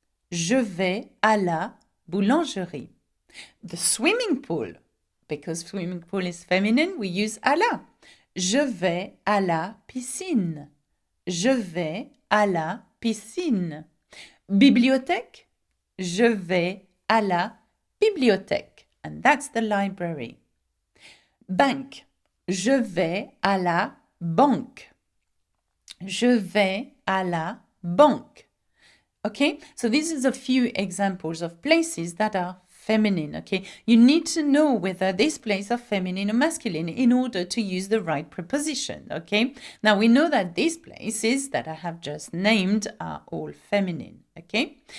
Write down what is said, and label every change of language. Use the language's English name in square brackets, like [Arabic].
[French] Je vais à la boulangerie. [English] The swimming pool, because swimming pool is feminine, we use [French] à la. Je vais à la piscine. Je vais à la piscine. Bibliothèque, je vais à la bibliothèque. [English] And that's the library. [French] Banque, je vais à la banque. Je vais à la banque. [English] Okay, so this is a few examples of places that are feminine, okay? You need to know whether this place are feminine or masculine in order to use the right preposition, okay? Now, we know that these places that I have just named are all feminine, okay?